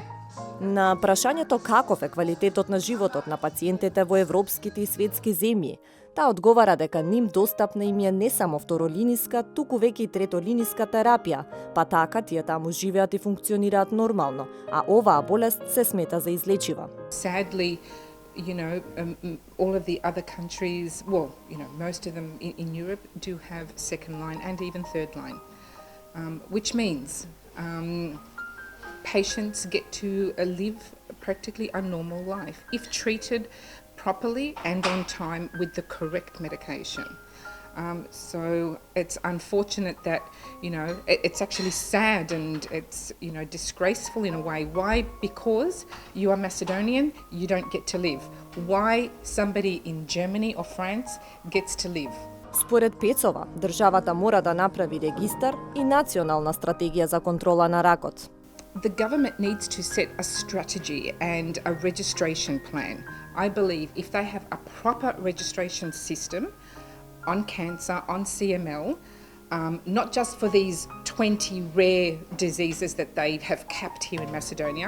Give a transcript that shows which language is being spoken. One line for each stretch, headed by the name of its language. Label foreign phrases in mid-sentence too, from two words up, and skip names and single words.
Macedonian: На прашањето каков е квалитетот на животот на пациентите во европските и светски земји, таа одговара дека ним достапна им е не само второлиниска, туку веќе и третолиниска терапија, па така тие таму живеат и функционираат нормално, а оваа болест се смета за излечива.
English: Sadly, all of the other countries, most of them in Europe do have second line and even third line, which means patients get to live practically a normal life if treated properly and on time with the correct medication. So it's unfortunate that, it's actually sad and it's, disgraceful in a way. Why? Because you are Macedonian, you don't get to live. Why somebody in Germany or France gets to live?
Macedonian: Според Пецова, државата мора да направи регистар и национална стратегија за контрола на ракот.
English: The government needs to set a strategy and a registration plan. I believe if they have a proper registration system, on cancer, on CML, not just for these 20 rare diseases that they have capped here in Macedonia.